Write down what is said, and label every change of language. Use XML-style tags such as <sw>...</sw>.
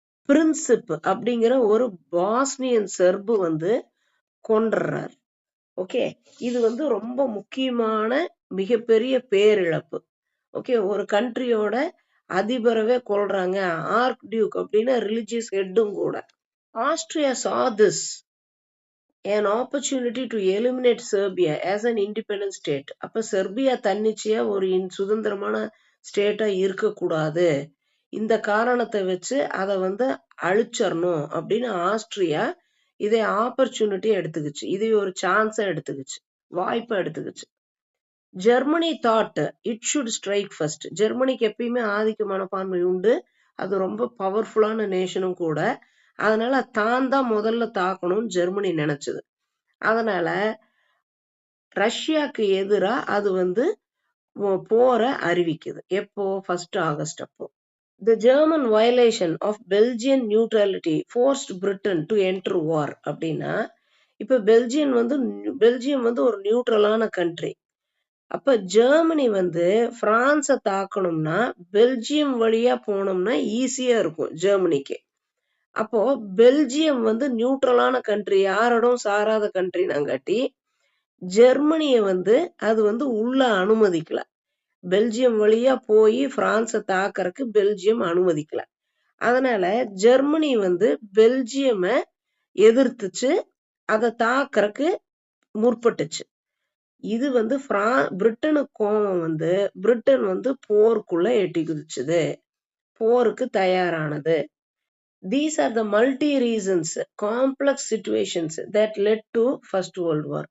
<ta>பிரின்சிப் அப்படிங்கிற ஒரு பாஸ்னியன் செர்பு வந்து கொன்றார். ஓகே, இது வந்து ரொம்ப முக்கியமான மிகப்பெரிய பேரிழப்பு. ஓகே, ஒரு கண்ட்ரியோட அதிபரவே கொல்றாங்க, ஆர்க் டியூக் அப்படின்னா ரிலிஜியஸ் ஹெட்டும் கூட.</ta> <en>Austria saw this an opportunity to eliminate Serbia as an independent state.</en> <ta>அப்ப செர்பியா தன்னிச்சையா ஒரு சுதந்திரமான ஸ்டேட்டா இருக்கக்கூடாது, இந்த காரணத்தை வச்சு அதை வந்து அழிச்சிடணும் அப்படின்னு ஆஸ்ட்ரியா இதை ஆப்பர்ச்சுனிட்டி எடுத்துக்கிச்சு, இதை ஒரு சான்ஸா எடுத்துக்கிச்சு, வாய்ப்பை எடுத்துக்கிச்சு. Germany</ta> <en>Thought it should strike first.</en> <ta>ஜெர்மனிக்கு எப்பயுமே ஆதிக்க மனப்பான்மை உண்டு, அது ரொம்ப பவர்ஃபுல்லான நேஷனும் கூட. அதனால தான் தான் முதல்ல தாக்கணும்னு ஜெர்மனி நினைச்சது. அதனால ரஷ்யாக்கு எதிரா அது வந்து போரை அறிவிக்குது. எப்போ? 1 ஆகஸ்ட் அப்போ.</ta> <en>The German violation of Belgian neutrality forced Britain to enter war.</en> <ta>அப்படின்னா இப்ப பெல்ஜியம் வந்து ஒரு நியூட்ரலான கண்ட்ரி. அப்ப ஜெர்மனி வந்து பிரான்ஸை தாக்கணும்னா பெல்ஜியம் வழியா போனோம்னா ஈஸியா இருக்கும் ஜெர்மனிக்கு. அப்போ பெல்ஜியம் வந்து நியூட்ரலான கண்ட்ரி, யாரோடும் சாராத கண்ட்ரினாங்காட்டி ஜெர்மனிய வந்து அது வந்து உள்ள அனுமதிக்கல. பெல்ஜியம் வழியா போய் பிரான்ஸை தாக்கறதுக்கு பெல்ஜியம் அனுமதிக்கல. அதனால ஜெர்மனி வந்து பெல்ஜியம எதிர்த்துச்சு, அதை தாக்கறதுக்கு முற்பட்டுச்சு. இது வந்து பிரிட்டனுக்கு கோபம் வந்து பிரிட்டன் வந்து போருக்குள்ள எட்டி குதிச்சுது, போருக்கு தயாரானது.</ta> <en>These are the multi reasons, complex situations that led to First World War.</en>